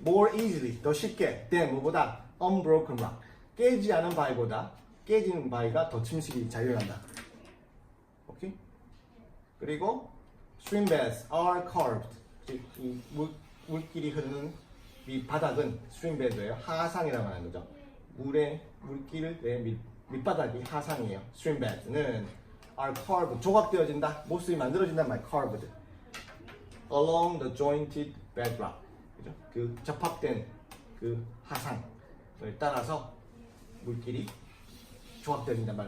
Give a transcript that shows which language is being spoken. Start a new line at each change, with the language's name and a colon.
English: More easily,
Korean: 더 쉽게,
English: than
Korean: 뭐보다
English: unbroken rock.
Korean: 깨지지 않은 바위보다 깨지는 바위가 더 침식이 잘 일어난다. 오케이? 그리고
English: stream beds are curved.
Korean: 이 물길이 흐르는 이 바닥은 stream bed예요. 하상이라고 하는 거죠. 물길의 밑바닥이 하상이에요.
English: stream beds는 are curved.
Korean: 조각되어진다. 모습이 만들어진단 말. curved.
English: along the jointed bedrock.
Korean: 그죠? 그 접합된 그 하상을 따라서 물길이 조각되어진단 말.